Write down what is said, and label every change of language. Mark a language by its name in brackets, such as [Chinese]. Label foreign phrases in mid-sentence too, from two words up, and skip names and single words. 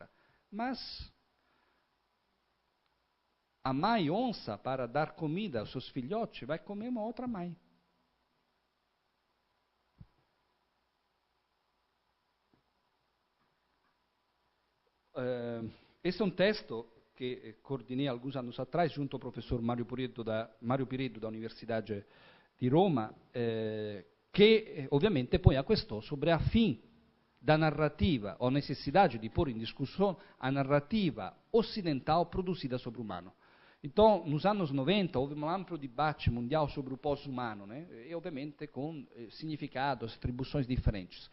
[Portuguese] Mas a mãe onça, para dar comida aos seus filhotes, vai comer uma outra mãe. Esse é um texto que coordenei alguns anos atrás, junto ao professor Mário Pireddo da Universidade di Roma, [Italian] che ovviamente [Portuguese] põe a questão sobre a fim da narrativa, ou a necessidade de pôr em discussão a narrativa ocidental produzida sobre o humano. Então, nos anos 90, houve um amplo debate mundial sobre o pós-humano, né? E ovviamente com significados, atribuições diferentes.